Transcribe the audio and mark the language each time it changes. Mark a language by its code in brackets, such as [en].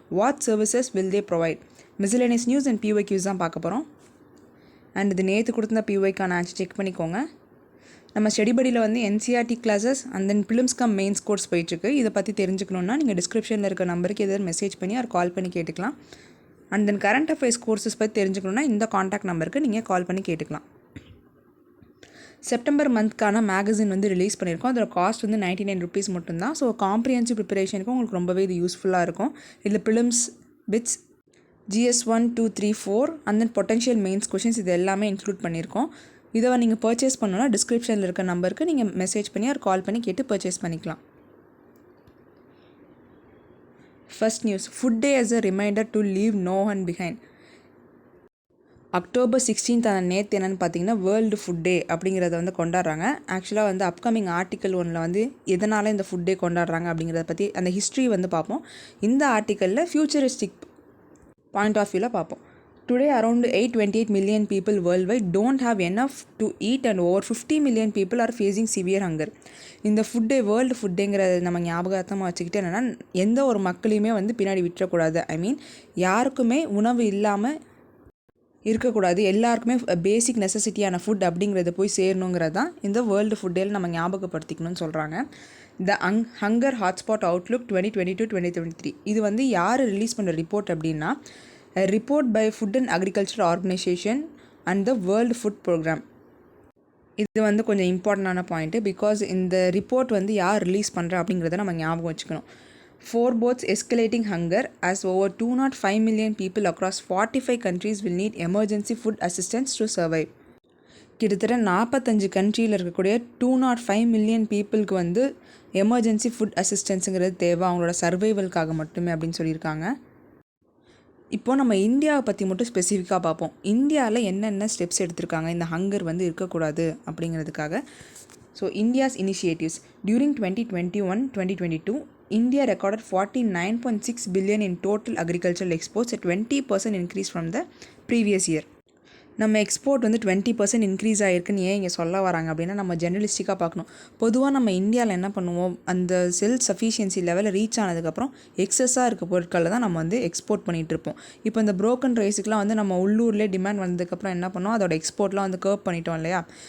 [en] What services will they provide? Miscellaneous news and PYQs [ta] தான் பார்க்க போகிறோம். அண்ட் இது நேற்று கொடுத்த PYக்கான ஆன்சர் செக் பண்ணிக்கோங்க. நம்ம ஸ்டடி படியில் வந்து NCERT classes and then films come mains course போயிட்டுருக்கு. இதை பற்றி தெரிஞ்சுக்கணுன்னா நீங்கள் டிஸ்கிரிப்ஷனில் இருக்க நம்பருக்கு எதாவது மெசேஜ் பண்ணி அவர் கால் பண்ணி கேட்டுக்கலாம். And then current affairs courses பற்றி தெரிஞ்சுக்கணுன்னா இந்த காண்டாக்ட் நம்பருக்கு நீங்கள் கால் பண்ணி கேட்டுக்கலாம். செப்டம்பர் மந்த்க்கான மேகசின் வந்து ரிலீஸ் பண்ணியிருக்கோம். அதோட காஸ்ட் வந்து 99 ருபீஸ் மட்டும்தான். ஸோ காம்ப்ரிஹென்சிவ் ப்ரிப்பரேஷனுக்கு உங்களுக்கு ரொம்பவே இது யூஸ்ஃபுல்லாக இருக்கும். இதில் prelims, bits, GS 1, 2, 3, 4 and then potential mains questions இது எல்லாமே இன்க்ளூட் பண்ணியிருக்கோம். இதை நீங்கள் பர்ச்சேஸ் பண்ணணும்னா டிஸ்கிரிப்ஷனில் இருக்க நம்பருக்கு நீங்கள் மெசேஜ் பண்ணி அவர் கால் பண்ணி கேட்டு பர்ச்சேஸ் பண்ணிக்கலாம். [en] First news, food day as a reminder to leave no one behind. [ta] October 16 நேற்று என்னென்னு பார்த்தீங்கன்னா வேர்ல்டு ஃபுட் டே அப்படிங்கிறத வந்து கொண்டாடுறாங்க. ஆக்சுவலாக வந்து அப்கமிங் ஆர்டிக்கல் 1 வந்து எதனால் இந்த ஃபுட் டே கொண்டாடுறாங்க அப்படிங்கிறத பற்றி அந்த ஹிஸ்ட்ரி வந்து பார்ப்போம். இந்த ஆர்டிக்கலில் ஃபியூச்சரிஸ்டிக் பாயிண்ட் ஆஃப் வியூவில் பார்ப்போம். [en] Today around 828 million people worldwide don't have enough to eat and over 50 million people are facing severe hunger. [ta] இந்த ஃபுட் டே வேர்ல்டு ஃபுட் டேங்கிறத நம்ம ஞாபகத்தமாக வச்சுக்கிட்டு என்னென்னா எந்த ஒரு மக்களையுமே வந்து பின்னாடி விட்டுறக்கூடாது. ஐ மீன் யாருக்குமே உணவு இல்லாமல் இருக்கக்கூடாது, எல்லாருக்குமே பேசிக் நெசசிட்டியான ஃபுட் அப்படிங்கிறத போய் சேரணுங்கிறது தான் இந்த வேர்ல்டு ஃபுட் டேல நம்ம ஞாபகப்படுத்திக்கணும்னு சொல்கிறாங்க. த ஹங்கர் ஹாட்ஸ்பாட் அவுட்லுக் 2022-2023 இது வந்து யார் ரிலீஸ் பண்ணுற ரிப்போர்ட் அப்படின்னா report by food and agriculture organisation and the world food program. இது வந்து கொஞ்சம் இம்பார்ட்டண்டான பாயிண்ட்டு. பிகாஸ் இந்த ரிப்போர்ட் வந்து யார் ரிலீஸ் பண்ணுறா அப்படிங்கிறத நம்ம ஞாபகம் வச்சுக்கணும். [en] Foreboding escalating hunger as over 205 million people across 45 countries will need emergency food assistance to survive. [ta] கிட்டத்தட்ட 45 கண்ட்ரியில் இருக்கக்கூடிய 205 million பீப்புளுக்கு வந்து எமர்ஜென்சி ஃபுட் அசிஸ்டன்ஸுங்கிறது தேவை அவங்களோட சர்வைவலுக்காக மட்டுமே அப்படின்னு சொல்லியிருக்காங்க. இப்போது நம்ம இந்தியாவை பற்றி மட்டும் ஸ்பெசிஃபிக்காக பார்ப்போம். இந்தியாவில் என்னென்ன ஸ்டெப்ஸ் எடுத்திருக்காங்க இந்த ஹங்கர் வந்து இருக்கக்கூடாது அப்படிங்கிறதுக்காக. [en] So India's initiatives during 2021-2022 India recorded 49.6 billion in total agricultural exports, a 20% increase from the previous year. [ta] நம்ம எக்ஸ்போர்ட் வந்து 20% இன்க்ரீஸ் ஆகிருக்குன்னு ஏன் இங்கே சொல்ல வராங்க அப்படின்னா நம்ம ஜெர்னலிஸ்டிக்காக பார்க்கணும். பொதுவாக நம்ம இந்தியாவில் என்ன பண்ணுவோம், அந்த செல்ஃப் சஃபிஷியன்சி லெவலில் ரீச் ஆனதுக்கப்புறம் எக்ஸஸாக இருக்க பொருட்களை தான் நம்ம வந்து எக்ஸ்போர்ட் பண்ணிகிட்ருப்போம். இப்போ இந்த ப்ரோக்கன் ரைஸுக்கெலாம் வந்து நம்ம உள்ளூர்லேயே டிமாண்ட் வந்ததுக்கப்புறம் என்ன பண்ணோம், அதோட எக்ஸ்போர்ட்லாம் வந்து கர்வ் பண்ணிட்டோம் இல்லையா.